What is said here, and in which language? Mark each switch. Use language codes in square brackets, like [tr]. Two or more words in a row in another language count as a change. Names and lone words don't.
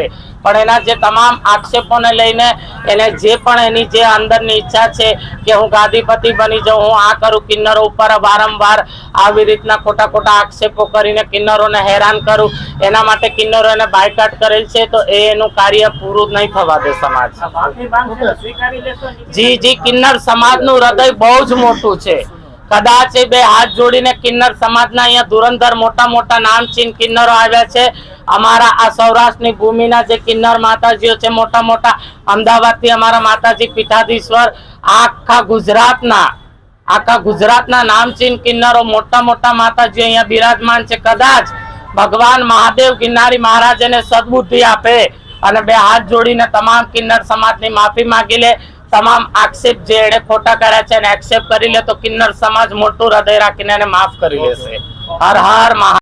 [gu] પણ એના જે તમામ આક્ષેપોને લઈને એને જે પણ એની જે અંદરની ઈચ્છા છે કે હું ગાદીપતિ બની જાઉં, હું આ કરું, કિન્નરો ઉપર વારંવાર આવી રીતના ખોટા ખોટા આક્ષેપો કરીને કિન્નરોને હેરાન કરું, એના માટે કિન્નરો એને બાયકાટ કરેલ છે, તો એનું કાર્ય પૂરું નહીં થવા દે સમાજ। જી કિન્નર સમાજનું હૃદય બહુ જ મોટું છે। કદાચ બે હાથ જોડીને કિન્નર સમાજના અહીંયા ધુરંધર મોટા મોટા નામચીન કિન્નરો આવ્યા છે। અમારા આ સૌરાષ્ટ્રની ભૂમિના જે કિન્નર માતાજીઓ છે મોટા મોટા, અમદાવાદથી અમારા માતાજી પીઠાધીશ્વર, આખા ગુજરાતના નામચીન કિન્નરો મોટા મોટા માતાજીઓ અહીંયા બિરાજમાન છે। કદાચ ભગવાન મહાદેવ ગિરનારી મહારાજ ને સદ્બુદ્ધિ આપે અને બે હાથ જોડીને તમામ કિન્નર સમાજની માફી માંગી લે, તમામ આક્ષેપ જે એણે ખોટા કર્યા છે એને એક્સેપ્ટ કરી લે તો કિન્નર સમાજ મોટું હૃદય રાખીને એને માફ કરી લેશે। હર હર મહા